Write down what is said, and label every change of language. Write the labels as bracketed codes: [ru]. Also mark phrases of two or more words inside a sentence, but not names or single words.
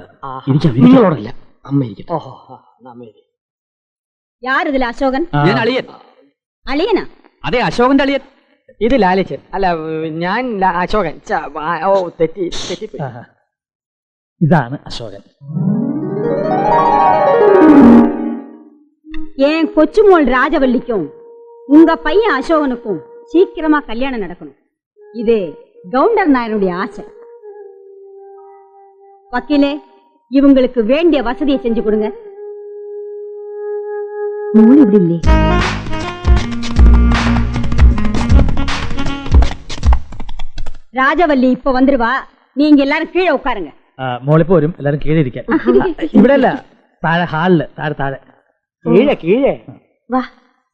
[ml] നിങ്ങളോടല്ല, അമ്മ ഇരിക്കട്ടെ. ഓഹോ, [ta] യാരിതിൽ അശോകൻ? [ml] ഞാൻ അളിയൻ. അളിയനാ? അതെ, അശോകന്റെ അളിയൻ. ഇത് ലാലിച്ചൻ. അല്ല, ഞാൻ അശോകൻ. ഓ, തെറ്റിപ്പോയി. ഇതാണ് അശോകൻ. [ta] ஏன் கொச்சுமோள் ராஜவல்லிக்கும் உங்க பையன் அசோகனுக்கும் சீக்கிரமா கல்யாணம் நடக்கணும். இது கவுண்டர் நாயனுடைய ஆசை. வக்கீலே, இவங்களுக்கு வேண்டிய வசதியை செஞ்சு கொடுங்க. ராஜவல்லி இப்ப வந்துருவா. நீங்க எல்லாரும் கீழே உட்காருங்க. [ml] മോളിപ്പോ വരും, എല്ലാരും കീഴെ ഇരിക്കാൻ. ഇവിടെ അല്ല, താഴെ ഹാളില്. താഴെ താഴെ കീഴെ കീഴെ [ta] வா.